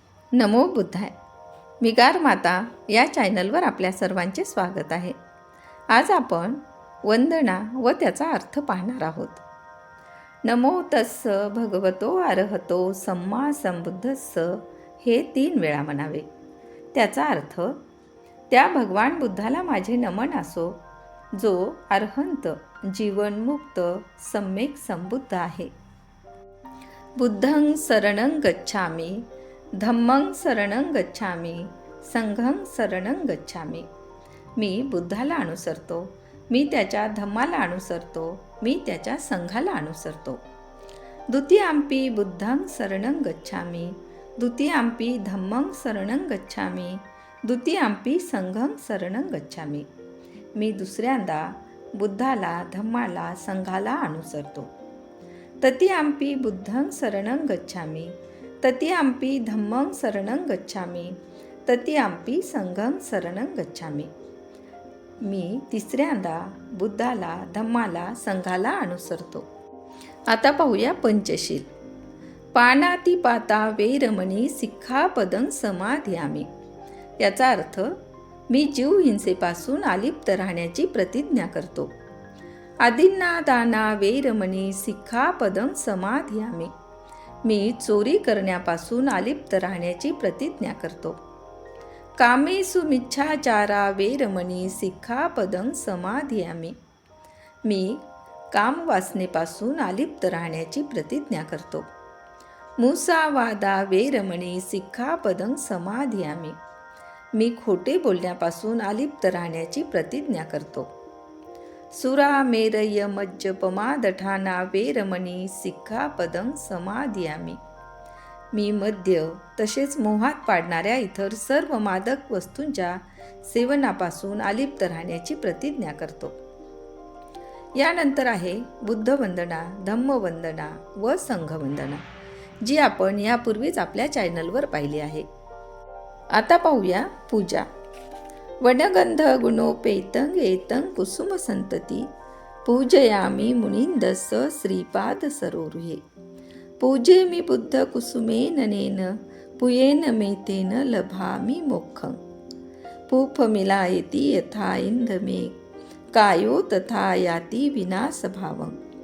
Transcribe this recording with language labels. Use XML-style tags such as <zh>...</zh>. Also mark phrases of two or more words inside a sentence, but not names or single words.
<pi>नमो बुद्धाय.</pi> <mr>मी गार माता या चॅनलवर आपल्या सर्वांचे स्वागत आहे. आज आपण वंदना व त्याचा अर्थ पाहणार आहोत.</mr> <pi>नमो तस्स भगवतो अरहतो सम्मा संबुद्धस्स</pi> <mr>हे 3 वेळा म्हणावे. त्याचा अर्थ, त्या भगवान बुद्धाला माझे नमन असो, जो अरहंत जीवनमुक्त सम्यक संबुद्ध आहे.</mr> <pi>बुद्धं शरणं गच्छामि, धम्मं शरणं गच्छामि, संघं शरणं गच्छामि.</pi> <mr>मी बुद्धाला अनुसरतो, मी त्याच्या धम्माला अनुसरतो, मी त्याच्या संघाला अनुसरतो.</mr> <pi>द्वितीयंपि बुद्धं शरणं गच्छामि, द्वितीयंपि धम्मं शरणं गच्छामि, द्वितीयंपि संघं शरणं गच्छामि.</pi> <mr>मी दुसऱ्यांदा बुद्धाला, धम्माला, संघाला अनुसरतो.</mr> <pi>तृतीयंपि बुद्धं शरणं गच्छामि, तृतीयंपि धम्मं शरणं गच्छामि, तृतीयंपि संघं शरणं गच्छामि.</pi> <mr>मी तिसऱ्यांदा बुद्धाला, धम्माला, संघाला अनुसरतो. आता पाहूया पंचशील.</mr> <pi>पानातिपाता वेरमणी सिक्खापदं समाधियामि.</pi> <mr>याचा अर्थ, मी जीव हिंसेपासून अलिप्त राहण्याची प्रतिज्ञा करतो.</mr> <pi>आदिन्नादाना वेरमणी सिक्खापदं समाधियामि.</pi> <mr>मी चोरी करण्यापासून अलिप्त राहण्याची प्रतिज्ञा करतो.</mr> <pi>कामेषु मिच्छाचारा वेरमणी सिक्खापदं समाधियामि.</pi> <mr>मी कामवासनेपासून अलिप्त राहण्याची प्रतिज्ञा करतो.</mr> <pi>मुसावादा वेरमणी सिक्खापदं समाधियामि.</pi> <mr>मी खोटे बोलण्यापासून अलिप्त राहण्याची प्रतिज्ञा करतो.</mr> <pi>सुरामेरय मज्जपमादठाना वेरमणी सिक्खापदं समाधियामि.</pi> <mr>मी मद्य तसेच मोहात पाडणाऱ्या इतर सर्व मादक वस्तूंच्या सेवनापासून अलिप्त राहण्याची प्रतिज्ञा करतो. यानंतर आहे बुद्धवंदना, धम्मवंदना व संघवंदना, जी आपण यापूर्वीच आपल्या चॅनलवर पाहिली आहे. आता पाहूया पूजा.</mr> <pi>वनगंध गुणोपेतं एतं कुसुम संतती पूजयामि मुनींदस्स श्रीपाद सरोरुहे. पूजेमि बुद्ध कुसुमेन नेन पुयेन मेतेन लभामि मोक्षं. पूफमिलायति यथा इंधमे कायो तथा याति विनाशभावं.</pi>